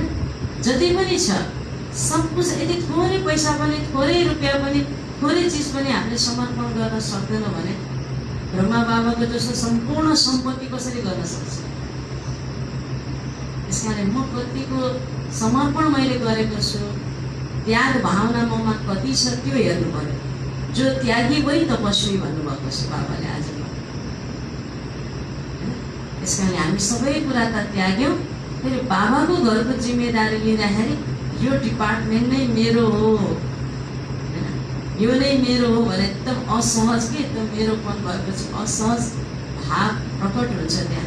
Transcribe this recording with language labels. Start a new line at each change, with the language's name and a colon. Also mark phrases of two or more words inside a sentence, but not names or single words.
Nepali: जति पनि छ
Hindi: सब कुछ,
Nepali: यदि थोरै पैसा पनि, थोरै रुपियाँ पनि, थोरै चिज पनि हामीले समर्पण गर्न सक्दैनौँ भने ब्रह्मा बाबाको जस्तो सम्पूर्ण सम्पत्ति कसरी गर्न सक्छ। त्यस कारण म कतिको समर्पण मैले गरेको छु, त्याग भावना ममा कति छ त्यो हेर्नु पर्यो।
Hindi: जो त्यागी वही तपस्वी
Nepali: भन्नुभएको छ बाबाले आज। त्यस कारणले हामी सबै कुरा त त्याग्यौँ, फेरि बाबाको घरको जिम्मेदारी लिँदाखेरि यो डिपार्टमेन्ट नै मेरो हो होइन, यो नै मेरो हो भने एकदम असहज के एकदम मेरोपन भएपछि असहज भाव प्रकट हुन्छ त्यहाँ।